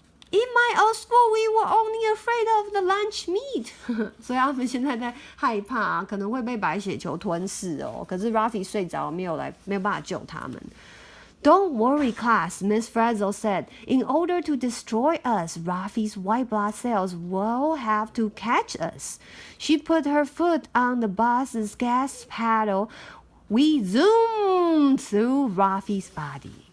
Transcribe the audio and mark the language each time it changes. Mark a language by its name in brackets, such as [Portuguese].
[English] In my old school, we were only afraid of the lunch meat. [Chinese] 所以他们现在在害怕，可能会被白血球吞噬哦。可是 Ralphie 睡着，没有办法救他们。 [English] Don't worry, class, Miss Frizzle said. In order to destroy us, Ralphie's white blood cells will have to catch us. She put her foot on the bus's gas pedal. We zoomed through Ralphie's body.